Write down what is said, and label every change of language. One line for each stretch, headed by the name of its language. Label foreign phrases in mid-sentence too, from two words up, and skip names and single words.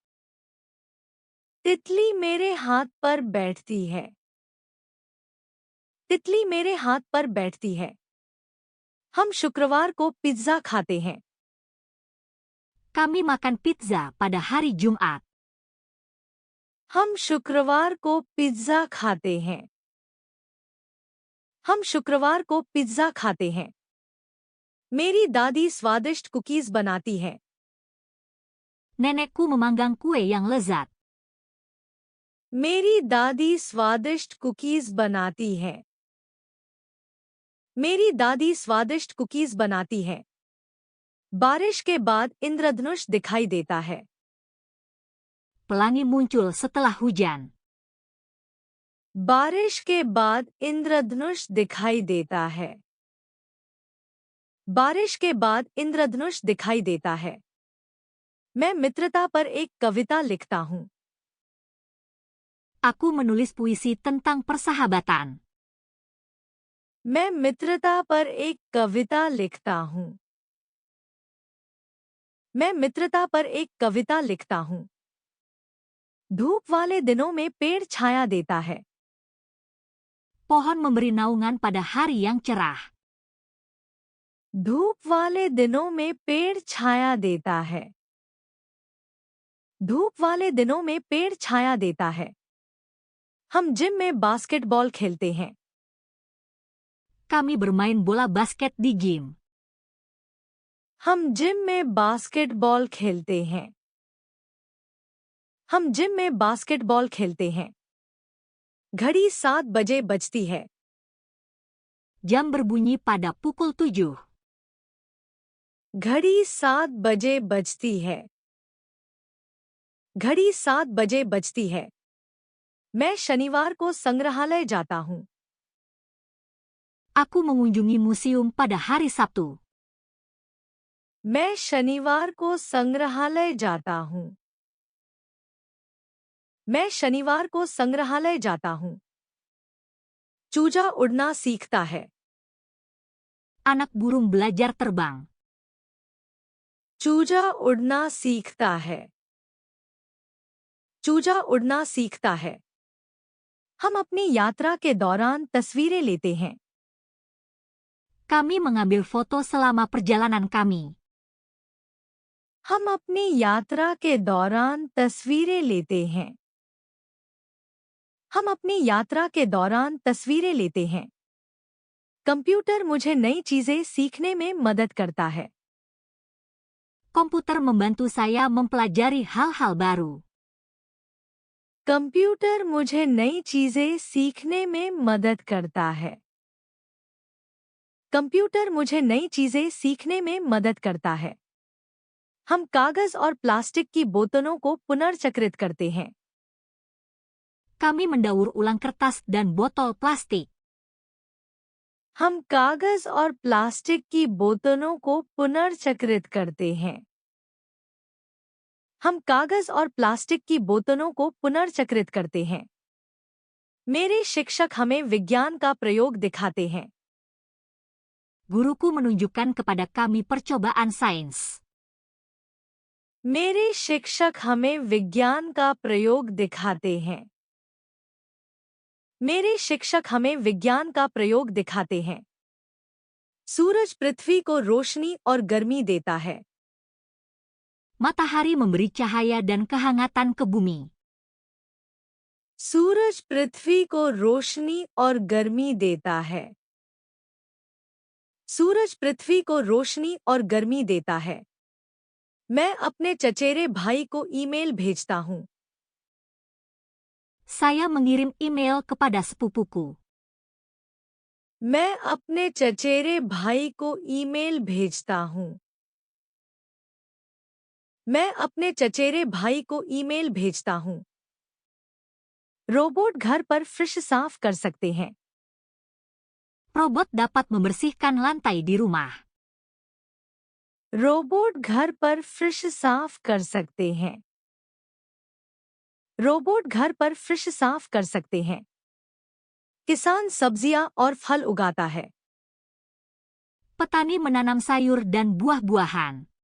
Hindi: तितली मेरे हाथ पर बैठती है. तितली मेरे हाथ पर बैठती है. हम शुक्रवार को पिज्जा खाते हैं.
Indonesian: Kami makan pizza pada hari Jumat.
Hindi: हम शुक्रवार को पिज्जा खाते हैं. हम शुक्रवार को पिज्जा खाते हैं. मेरी दादी स्वादिष्ट कुकीज बनाती है.
Indonesian: Nenekku memanggang kue yang lezat.
Hindi: मेरी दादी स्वादिष्ट कुकीज बनाती है. मेरी दादी स्वादिष्ट कुकीज बनाती है। बारिश के बाद इंद्रधनुष दिखाई देता है।
Indonesian: Pelangi muncul setelah hujan.
Hindi: बारिश के बाद इंद्रधनुष दिखाई देता है। बारिश के बाद इंद्रधनुष दिखाई देता है। मैं मित्रता पर एक कविता लिखता हूँ।
Indonesian: Aku menulis puisi tentang persahabatan.
Hindi: मैं मित्रता पर एक कविता लिखता हूँ। मैं मित्रता पर एक कविता लिखता हूँ। धूप वाले दिनों में पेड़ छाया देता है।
Indonesian: Pohon memberi naungan pada hari yang cerah.
Hindi: धूप वाले दिनों में पेड़ छाया देता है। धूप वाले दिनों में पेड़ छाया देता है। हम जिम में बास्केटबॉल खेलते हैं।
Indonesian: Kami bermain bola basket di gym.
Hindi: हम जिम में बास्केटबॉल खेलते हैं। हम जिम में बास्केटबॉल खेलते हैं। घड़ी 7 बजे बजती है।
Indonesian: Jam berbunyi pada pukul 7.
Hindi: घड़ी 7 बजे बजती है। घड़ी 7 बजे बजती है। मैं शनिवार को संग्रहालय जाता हूँ।
Indonesian: Aku mengunjungi museum pada hari Sabtu.
Hindi: मैं शनिवार को संग्रहालय जाता हूँ। मैं शनिवार को संग्रहालय जाता हूँ। चूजा उड़ना सीखता है।
Indonesian: Anak burung belajar terbang.
Hindi: चूजा उड़ना सीखता है। चूजा उड़ना सीखता है। हम अपनी यात्रा के दौरान तस्वीरें लेते हैं।
Indonesian: Kami mengambil foto selama perjalanan kami.
Hindi: हम अपनी यात्रा के दौरान तस्वीरें लेते हैं। हम अपनी यात्रा के दौरान तस्वीरें लेते हैं। कंप्यूटर मुझे नई चीजें सीखने में मदद करता है।
Indonesian: Komputer membantu saya mempelajari hal-hal baru.
Hindi: कंप्यूटर मुझे नई चीजें सीखने में मदद करता है। कंप्यूटर मुझे नई चीजें सीखने में मदद करता है। हम कागज और प्लास्टिक की बोतलों को पुनर्चक्रित करते हैं।
Indonesian: Kami mendaur ulang kertas dan botol plastik.
Hindi: हम कागज और प्लास्टिक की बोतलों को पुनर्चक्रित करते हैं। हम कागज और प्लास्टिक की बोतलों को पुनर्चक्रित करते हैं। मेरे शिक्षक हमें विज्ञान का प्रयोग दिखाते हैं।
Indonesian: Guruku menunjukkan kepada kami percobaan sains.
Hindi: मेरे शिक्षक हमें विज्ञान का प्रयोग दिखाते हैं। मेरे शिक्षक हमें विज्ञान का प्रयोग दिखाते हैं। सूरज पृथ्वी को रोशनी और गर्मी देता है।
Indonesian: Matahari memberi cahaya dan kehangatan ke bumi.
Hindi: सूरज पृथ्वी को रोशनी और गर्मी देता है। सूरज पृथ्वी को रोशनी और गर्मी देता है। मैं अपने चचेरे भाई को ईमेल भेजता हूँ।
Indonesian: Saya mengirim email kepada sepupuku.
Hindi: मैं अपने चचेरे भाई को ईमेल भेजता हूँ। मैं अपने चचेरे भाई को ईमेल भेजता हूँ। रोबोट घर पर फर्श साफ कर सकते हैं।
Indonesian: Robot dapat membersihkan lantai di rumah.
Hindi: रोबोट घर पर फर्श साफ कर सकते हैं। रोबोट घर पर फर्श साफ कर सकते हैं। किसान सब्जियां और फल उगाता है।
Indonesian: Petani menanam sayur dan buah-buahan.